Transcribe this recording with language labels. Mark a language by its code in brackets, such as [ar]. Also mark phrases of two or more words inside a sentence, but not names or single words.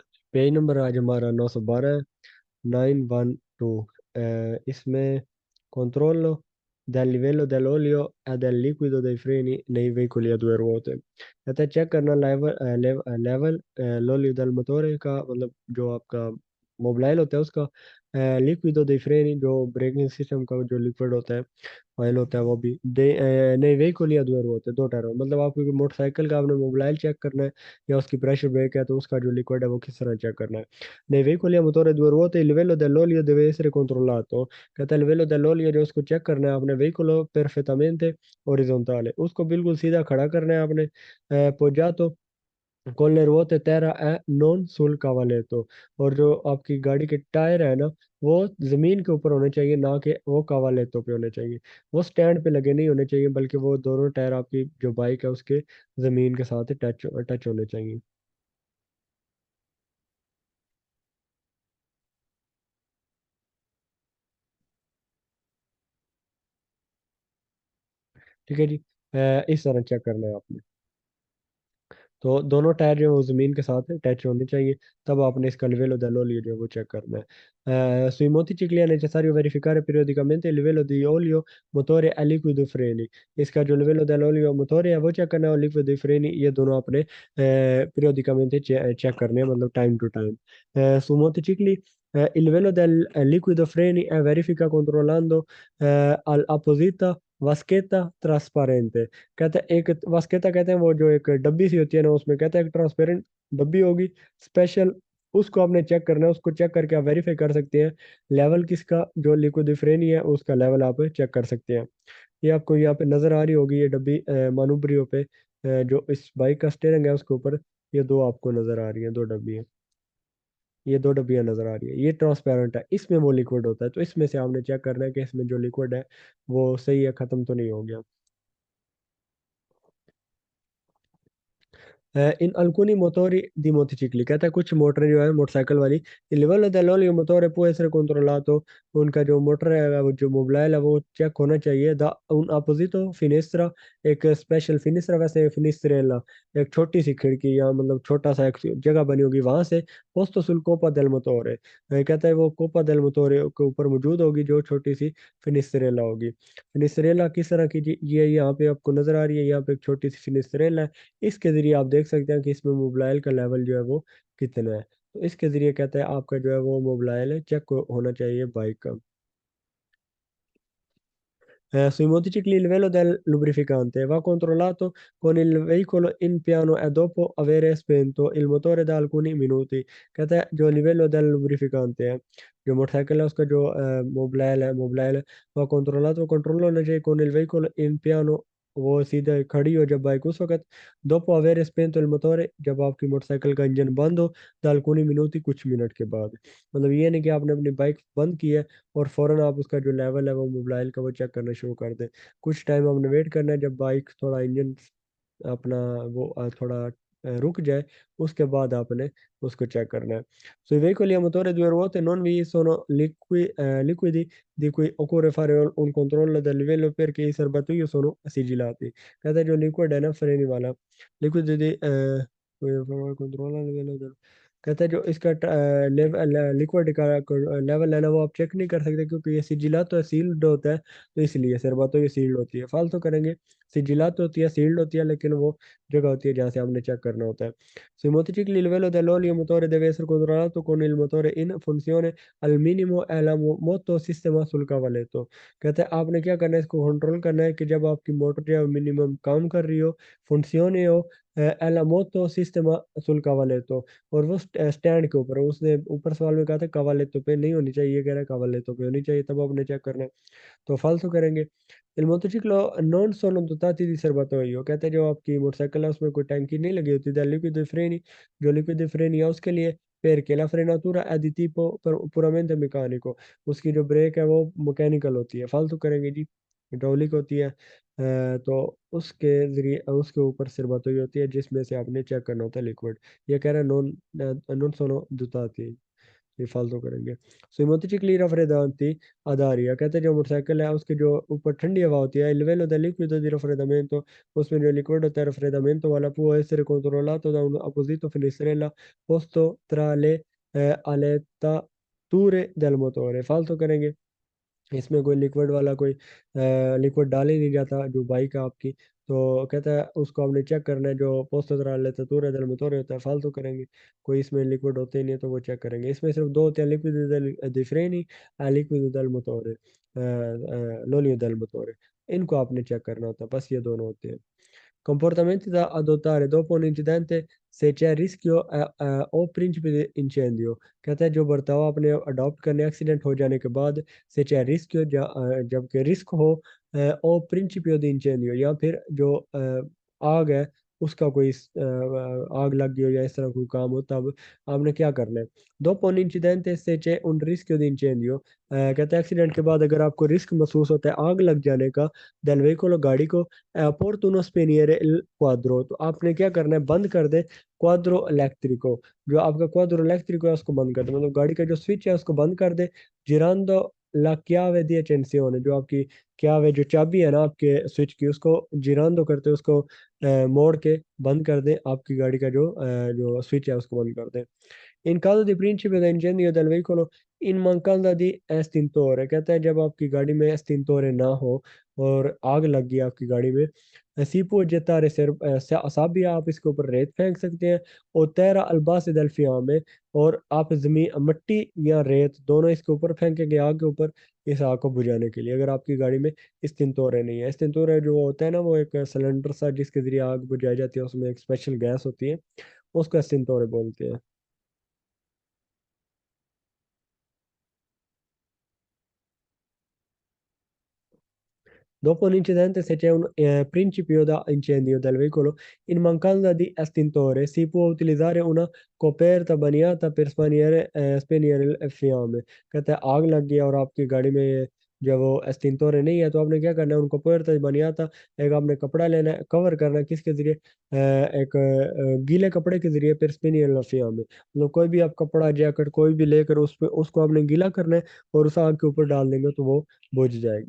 [hi] पेज नंबर आज हमारा 912 है, 912। [it] इसमें controllo del livello dell'olio e del liquido dei freni nei veicoli a due ruote। [hi] कहता है चेक करना लेवल [it] l'olio del motore [hi] का, मतलब जो आपका मोबिलाइल होता है उसका, [it] liquido dei freni [hi] जो ब्रेकिंग सिस्टम का जो लिक्विड होता है, ऑयल होता है वो भी नई [it] veicoli a due ruote, [hi] दो टायरों, मतलब आपको मोटरसाइकिल का आपने मोबिलाइल चेक करना है या उसकी प्रेशर ब्रेक है तो उसका जो लिक्विड है वो किस तरह चेक करना है। [it] nei veicoli a motore due ruote il livello dell'olio deve essere controllato। [hi] कहता है [it] livello dell'olio [hi] जो उसको चेक करना है आपने, [it] veicolo perfettamente orizzontale, [hi] उसको बिल्कुल सीधा खड़ा करना है आपने, [it] poggiato con le ruote terra e non sul cavaletto। [hi] और जो आपकी गाड़ी के टायर है ना, वो जमीन के ऊपर होने चाहिए, ना कि वो कावालेटो पे होने चाहिए। वो स्टैंड पे लगे नहीं होने चाहिए, बल्कि वो दोनों टायर आपकी जो बाइक है उसके जमीन के साथ टच टच होने चाहिए। ठीक है जी। इस तरह चेक करना है आपने। तो दोनों टायर जो है वो ज़मीन के साथ टच होने चाहिए, तब आपने इसका [it] livello dell'olio [hi] जो है वो चेक करना है। [it] sui moticicli è necessario verificare periodicamente il livello di olio motore e liquido freni। [hi] इसका जो [it] livello dell'olio motore [hi] है वो चेक करना है, और [it] liquido dei freni [hi] ये दोनों आपने periodicamente चेक करने हैं, मतलब टाइम टू टाइम। [it] su motocicli il livello del liquido freni è verifica controllando all'apposita vaschetta trasparente। [hi] कहता है एक वास्केटा, कहते हैं वो जो एक डब्बी सी होती है ना, उसमें कहता है एक ट्रांसपेरेंट डब्बी होगी स्पेशल, उसको आपने चेक करना है। उसको चेक करके आप वेरीफाई कर सकते हैं लेवल किसका, जो लिक्विड है उसका लेवल आप चेक कर सकते हैं। ये आपको यहाँ पे नज़र आ रही होगी ये डब्बी मानुब्रियो पे, जो इस बाइक का स्टेयरिंग है उसके ऊपर, ये दो आपको नज़र आ रही है, दो डब्बी है, ये दो डब्बियाँ नज़र आ रही है, ये ट्रांसपेरेंट है, इसमें वो लिक्विड होता है। तो इसमें से आपने चेक करना है कि इसमें जो लिक्विड है वो सही है, ख़त्म तो नहीं हो गया। [it] in alcuni motori di motocicli, [hi] कहता है कुछ मोटर जो है मोटरसाइकिल वाली, [it] il livello dell'olio motore può essere controllato, [hi] उनका जो मोटर है वो जो मोबिलाइल है वो चेक होना चाहिए, [it] da un apposito finestra, [hi] एक स्पेशल फिनिस्tra, वैसे फिनिस्ट्रेला एक छोटी सी खिड़की या मतलब छोटा सा एक जगह बनी होगी वहां से, [it] posto sul copa del motore, [hi] कहता है वो [it] copa del motore [hi] के ऊपर मौजूद होगी जो छोटी सी फिनिस्ट्रेला होगी। फिनिस्ट्रेला किस तरह की ये यहाँ पे आपको नजर आ रही है, यहाँ पे एक छोटी सी फिनिस्ट्रेला है, इसके ज़रिए आप देख सकते हैं कि इसमें मोबिलाइल का लेवल जो है वो कितना है। तो इसके ज़रिए कहते हैं आपका जो है वो मोबिलाइल चेक होना चाहिए बाइक का। [it] Sui motocicli il livello del lubrificante va controllato con il veicolo in piano e dopo avere spento il motore da alcuni minuti। [hi] कहता है जो [it] livello del lubrificante [hi] है, जो मोटरसाइकिल है उसका जो मोबिलाइल है वह कंट्रोल होना चाहिए [it] con il veicolo in piano, [hi] वो सीधे खड़ी हो जब बाइक उस वक्त, [it] dopo avere spento il motore [hi] जब आपकी मोटरसाइकिल का इंजन बंद हो, [it] da alcuni minuti [hi] कुछ मिनट के बाद। मतलब ये नहीं कि आपने अपनी बाइक बंद की है और फ़ौरन आप उसका जो लेवल है वो मोबाइल का वो चेक करना शुरू कर दें। कुछ टाइम आपने वेट करना है, जब बाइक थोड़ा इंजन अपना वो थोड़ा रुक जाए, उसके बाद आपने उसको चेक करना है। [it] Sui veicoli a motore 2 ruote non vi sono liquidi di cui occorre fare un controllo del livello perché i serbatoio sono sigillati। [hi] कहता है जो लिक्विड है ना फ्रेनी वाला, लिक्विड [it] di controlla il livello del, [hi] कहता है जो इसका लेवल लिक्विड का लेवल है ना वो आप चेक नहीं कर सकते, क्योंकि ये सिजिलात है, सील्ड होता है, तो इसलिए सरबतो ये सील्ड होती है, फालतू करेंगे। सिजिलात होती है, सील्ड होती है, लेकिन वो जगह होती है जहाँ से हमने चेक करना होता है। [it] Sui motocicli il livello dell'olio motore deve essere controllato con il motore in funzione al minimo e la moto sistema sul cavaletto। [hi] कहता है आपने क्या करना है, इसको कंट्रोल करना है कि जब आपकी मोटर जो है मिनिमम काम कर रही हो, फंक्शियोने हो [it] alla moto sistema sul cavaletto, [hi] और वो स्टैंड के ऊपर है। उसने ऊपर सवाल में कहा था कवालेतो पे नहीं होनी चाहिए, ये कह रहा है कवालेतो पे होनी चाहिए, तब आपने चेक करना है। तो फालतू करेंगे। [it] Il motociclo non sono dotati di serbatoio, [hi] कहते हैं जो आपकी मोटरसाइकिल है उसमें कोई टैंकी नहीं लगी होती, [it] dal liquido ai freni, [hi] जो लिक्विड फ्रेन है उसके लिए, [it] perché la frenatura è di tipo puramente meccanico, [hi] उसकी जो ब्रेक है वो मैकेनिकल होती है। फालतू करेंगे जी, हाइड्रोलिक होती है। तो उसके जरिए उसके ऊपर सिरबतोई होती है जिसमें से आपने चेक करना होता है लिक्विड। ये कह रहा है [it] non non sono dotati. [hi] ये फालतू करेंगे। [it] Sui motocicli raffredanti ad aria, [hi] कहते हैं जो मोटरसाइकिल है उसके जो ऊपर ठंडी हवा होती है, [it] il livello del liquido di raffreddamento, [hi] उसमें जो लिक्विड होता है [it] raffreddamento वाला può essere controllato da un apposito finestrella posto tra le alettature del motore, [hi] फालतू करेंगे। इसमें कोई लिक्विड वाला कोई लिक्विड डाल ही नहीं जाता जो बाइक है आपकी, तो कहता है उसको आपने चेक करना है जो पोस्ट करा लेते तूरे [it] del motore [hi] होता है, फालतू करेंगे। कोई इसमें लिक्विड होते ही नहीं है तो वो चेक करेंगे। इसमें सिर्फ दो होते हैं, [it] liquido dei freni e liquido del motore, l'olio del motore, [hi] इनको आपने चेक करना होता है, बस ये दोनों होते हैं। [it] Comportamenti da adottare dopo un incidente se c'è rischio o principio di incendio, [hi] कहता है जो बर्ताव आपने अडॉप्ट करने एक्सीडेंट हो जाने के बाद से चाहे रिस्क जबकि रिस्क हो [it] o principio d incendio [hi] या फिर जो आग है उसका कोई आग लग गई हो या इस तरह कोई काम हो तब आपने क्या करना है। [it] dopo un incidente se c'è un rischio di incendio, [hi] कहता है एक्सीडेंट के बाद अगर आपको रिस्क महसूस होता है आग लग जाने का [it] del veicolo [hi] गाड़ी को, [it] opportuno spegnere il quadro, [hi] तो आपने क्या करना है बंद कर दे [it] quadro elettrico, [hi] जो आपका [it] quadro elettrico [hi] है उसको बंद कर दे, मतलब गाड़ी का जो स्विच है उसको बंद कर दे। [it] girando la chiave di accensione, [hi] जो आपकी chiave जो चाबी है ना आपके स्विच की उसको जिरांदो करते उसको मोड़ के बंद कर दे, आपकी गाड़ी का जो स्विच है उसको बंद कर दे। [it] In caso di principio da incendio del veicolo in mancanza di estintore, [hi] कहता है जब आपकी गाड़ी में estintore ना हो और आग लग गई आपकी गाड़ी में, [it] si può gettare sabbia, [hi] आप इसके ऊपर रेत फेंक सकते हैं, और [it] terra al base del fiamme, [hi] और आप जमीन मिट्टी या रेत दोनों इसके ऊपर फेंकेंगे आग के ऊपर इस आग को बुझाने के लिए, अगर आपकी गाड़ी में स्टिंतोरे नहीं है। स्टिंतोरे जो होता है ना वो एक सिलेंडर सा जिसके जरिए आग बुझाई जाती है, उसमें एक स्पेशल गैस होती है, उसको स्टिंतोरे बोलते हैं। [it] Dopo un incidente, se c'è un principio da incendio del veicolo, in mancanza di estintore, si può utilizzare una coperta bagnata per spegnere le fiamme। [hi] कहता है आग लग गया और आपकी गाड़ी में जब वो एस्टिंतोरे नहीं है तो आपने क्या करना है, उनको [it] coperta bagnata [hi] एक आपने कपड़ा लेना है, कवर करना है किसके जरिए, एक गीले कपड़े के जरिए फिर [it] spegnerle fiamme, [hi] मतलब कोई भी आप कपड़ा जैकेट कोई भी लेकर उस पे उसको आपने गीला करना है और उस आग के ऊपर डाल देंगे तो वो बुझ जाएगी।